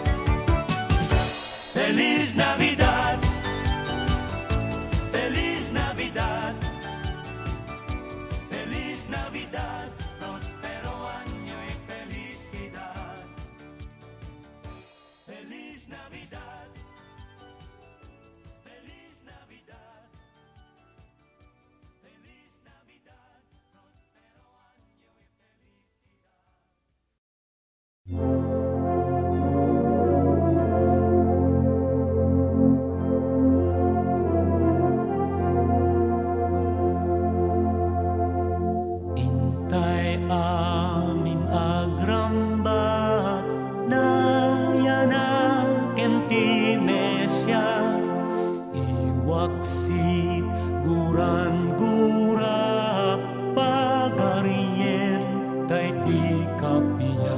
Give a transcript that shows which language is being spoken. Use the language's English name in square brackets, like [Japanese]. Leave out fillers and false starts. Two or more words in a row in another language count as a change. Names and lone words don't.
[Spanish] Feliz Navidad, Feliz Navidad, Feliz Navidad, prospero año y felicidad. Feliz Navidad, Feliz Navidad, Feliz Navidad, prospero año y felicidad. [Iloko] Intay amin agramba nayanaken ti Mesias, iwaksit guran-gura pagarien kay ti kapia.